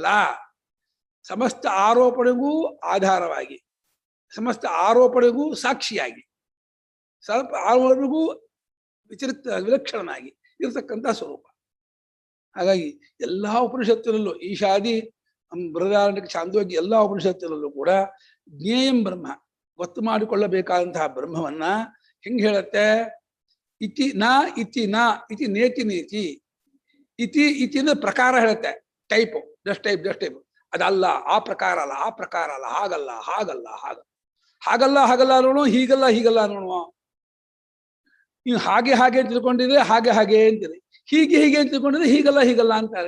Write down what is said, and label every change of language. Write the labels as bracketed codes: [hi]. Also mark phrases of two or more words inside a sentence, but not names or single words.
[kn] ಸಮಸ್ತ ಆರೋಪಣೆಗೂ ಆಧಾರವಾಗಿ, ಸಮಸ್ತ ಆರೋಪಣೆಗೂ ಸಾಕ್ಷಿಯಾಗಿ, ಸ್ವಲ್ಪ ಆರೋಪಣೆಗೂ ವಿಲಕ್ಷಣನಾಗಿ ಇರತಕ್ಕಂಥ ಸ್ವರೂಪ. ಹಾಗಾಗಿ ಎಲ್ಲಾ ಉಪನಿಷತ್ತಿನಲ್ಲೂ ಈಶಾದಿ ಬೃಹದಾರಣ್ಯಕ ಛಾಂದೋಗ್ಯ ಎಲ್ಲಾ ಉಪನಿಷತ್ತಿನಲ್ಲೂ ಕೂಡ [sa] ಜ್ಞೇಯಂ ಬ್ರಹ್ಮ, [kn] ಗೊತ್ತು ಮಾಡಿಕೊಳ್ಳಬೇಕಾದಂತಹ ಬ್ರಹ್ಮವನ್ನ ಹೆಂಗ್ ಹೇಳತ್ತೆ? [sa] ಇತಿ ನಾ ಇತಿ ನಾ ಇತಿ ನೇತಿ ನೇತಿ, [kn] ಇತಿ ಇತಿ ಅಂದ್ರೆ ಪ್ರಕಾರ ಹೇಳುತ್ತೆ, ಟೈಪು, [en] just type. [kn] ಅದಲ್ಲ, ಆ ಪ್ರಕಾರ ಅಲ್ಲ, ಆ ಪ್ರಕಾರ ಅಲ್ಲ, ಹಾಗಲ್ಲ ಹಾಗಲ್ಲ ಹಾಗಲ್ಲ ನೋಡು, ಹೀಗಲ್ಲ ನೋಡುವ. ನೀವು ಹಾಗೆ ಅಂತ ತಿಳ್ಕೊಂಡಿದ್ರೆ ಹಾಗೆ ಅಂತೀರಿ, ಹೀಗೆ ಅಂತ ತಿಳ್ಕೊಂಡಿದ್ರೆ ಹೀಗಲ್ಲ ಅಂತಾರೆ.